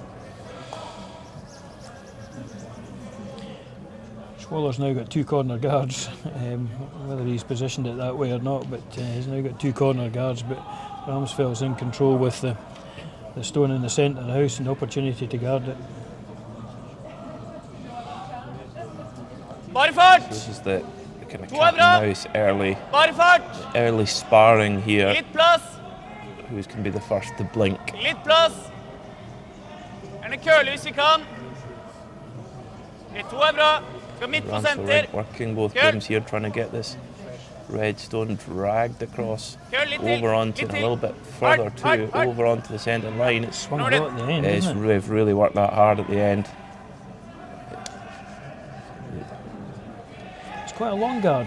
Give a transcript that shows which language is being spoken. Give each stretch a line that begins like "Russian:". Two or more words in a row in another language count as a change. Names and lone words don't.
English: Schwaller's now got two corner guards, whether he's positioned it that way or not, but he's now got two corner guards, but Ramsfjell's in control with the stone in the centre of the house and the opportunity to guard it. This is the kind of cat and mouse early sparring here. Who's going to be the first to blink?
Norwegian: Litt plass. En curl hvis vi kan. De to bra. Skal midt på senter.
English: Working both games here, trying to get this red stone dragged across over onto a little bit further too, over onto the centre line. It's swung a lot at the end, isn't it? They've really worked that hard at the end. It's quite a long guard.